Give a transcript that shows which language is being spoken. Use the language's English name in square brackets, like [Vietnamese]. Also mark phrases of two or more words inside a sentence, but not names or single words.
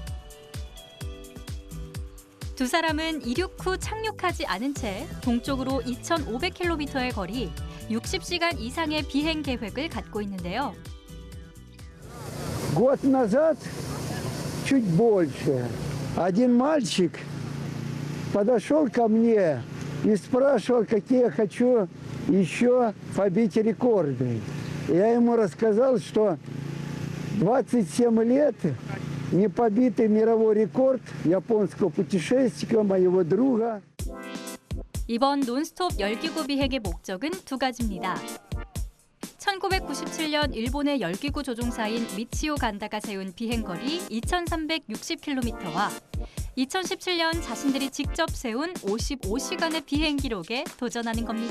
[Korean] 두 사람은 이륙 후 착륙하지 않은 채 동쪽으로 2,500km의 거리, 60시간 이상의 비행 계획을 갖고 있는데요. [Russian] Год назад, чуть больше, один мальчик подошел ко мне и спрашивал, какие я хочу еще побить рекорды. Я ему рассказал, что 27 лет не побитый мировой рекорд японского путешественника, моего друга. [Korean] 이번 논스톱 열기구 비행의 목적은 두 가지입니다. 1997년 일본의 열기구 조종사인 미치오 간다가 세운 비행거리 2,360km와 2017년 자신들이 직접 세운 55시간의 비행 기록에 도전하는 겁니다.